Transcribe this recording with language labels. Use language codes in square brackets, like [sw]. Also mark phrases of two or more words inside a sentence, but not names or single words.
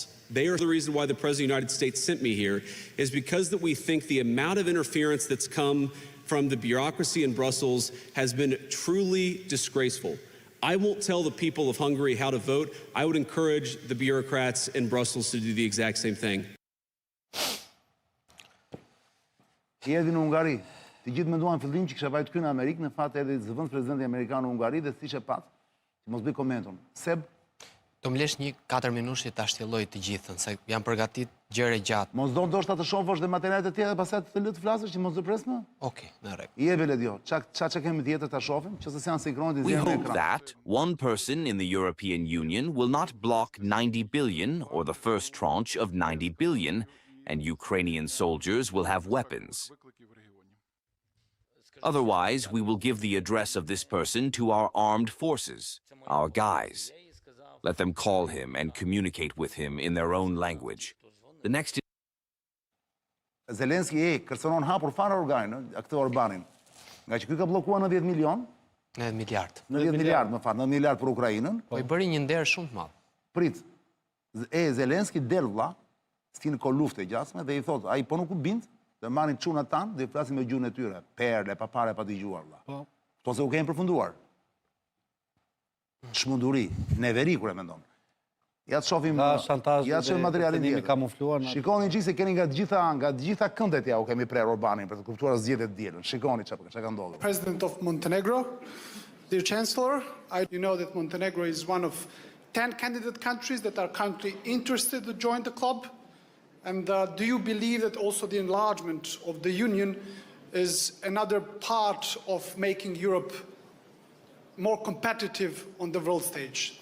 [en] They are the reason why the President of the United States sent me here, is because that we think the amount of interference that's come from the bureaucracy in Brussels has been truly disgraceful. I won't tell the people of Hungary how to vote. I would encourage the bureaucrats in Brussels to do the exact same thing. [sq] Që erdhi në Ungari, të gjithë menduan fillim që kisha vajt këy në Amerikë, në fakt erdhi zëvendës presidenti amerikan në Ungari dhe siç e pat, që mos bëj komenton. Seb, do më lesh një 4 minutë ta shtjelloj të gjithën, se janë përgatit gjëre gjatë. Mos do ndoshta të shohësh dhe materialet e tjera pastaj të lë të flasësh që mos do pres më? Okej, në rregull. I jep Ledio, ç'a kemi tjetër ta shohim, qëse janë sinkronë [en] We [sq] në [en] hope [sq] ekran. [en] that one person in the European Union will not block 90 billion or the first tranche of 90 billion, and Ukrainian soldiers will have weapons. Otherwise, we will give the address of this person to our armed forces, our guys. Let them call him and communicate with him in their own language. The next [sq] Zelenski kërcënon hapur fare Organin, këtë Orbanin. Nga që ky ka bllokuar 90 milion, 90 miliard. 90 miliard, më fal, 90 miliard për Ukrainën. Po i bëri një nder shumë të madh. Prit. Zelenski del vlla, stinë ko lufte gjasme dhe i thot, ai po nuk u bind, dhe marrin çunat tan dhe i flasin me gjuhën e tyre, perle, pa pare, pa dëgjuar vlla. Po. Kto se u kemi përfunduar. Çmunduri, neveri kur e mendon. Ja të shohim Ka shantazh ja të shohim dhe materialin pretendimi tjetër. kamufluar në- Shikoni që se keni nga të gjitha këndet ja u kemi prerë Orbanin për të kuptuar zgjedhjet dielën. Shikoni çfarë ka ndodhur. [en] President of Montenegro, dear Chancellor, you know that Montenegro is one of 10 candidate countries that are currently interested to join the club. And do you believe that also the enlargement of the Union is another part of making Europe more competitive on the world stage?